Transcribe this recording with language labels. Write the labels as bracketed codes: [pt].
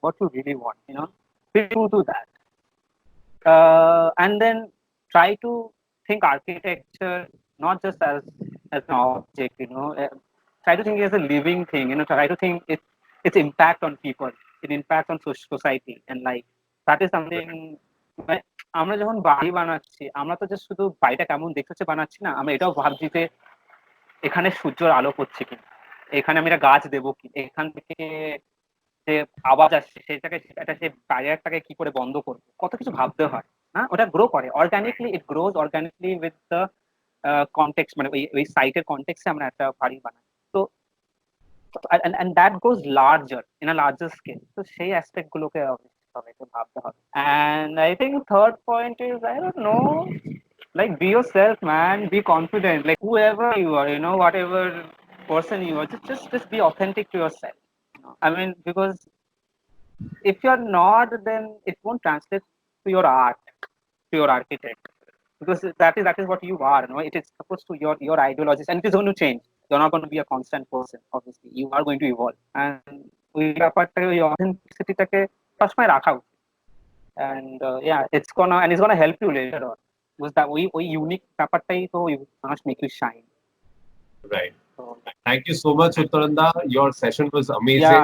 [en] What you really want, be true to that. And then try to think architecture not just as an object, try to think it as a living thing, try to think its impact on people, its impact on society and life. That is something. [bn] আমরা যখন বাড়ি বানাচ্ছি, আমরা তো just শুধু বাড়িটা কেমন দেখতে বানাচ্ছি না, আমরা এটাও ভাবছি যে এখানে সূর্যের আলো পড়ছে কি, এখানে আমি একটা গাছ দেবো কি, এখান থেকে যে আওয়াজ আসছে সেটাকে সেই ব্যারিয়ারটাকে কি করে বন্ধ করবো, কত কিছু ভাবতে হয়। হ্যাঁ, ওটা গ্রো করে organically, [en] it grows organically with the context, [bn] মানে ওই সাইটের কনটেক্সটে আমরা একটা বাড়ি বানাই। [en] তো and that goes larger in a larger scale. [bn] তো সেই অ্যাসপেক্ট গুলোকে সবাইকে ভাবতে হবে। [en] And I think third point is, I don't know, like be yourself, man, be confident, like whoever you are, whatever person you are, just be authentic to yourself. I mean, because if you're not, then it won't translate to your art, to your architect, because that is what you are. It is supposed to your ideologies, and it is going to change. You're not going to be a constant person. Obviously, you are going to evolve, and [bn] ওই ব্যাপারটা, ওই অথেন্টিসিটিটাকে সবসময় রাখা উচিত। [en] And it's gonna help you later on, because that [bn] ওই unique ব্যাপারটাই তো [en] must make you shine. Right. So, thank you so much, Uttaranda. Your session was amazing.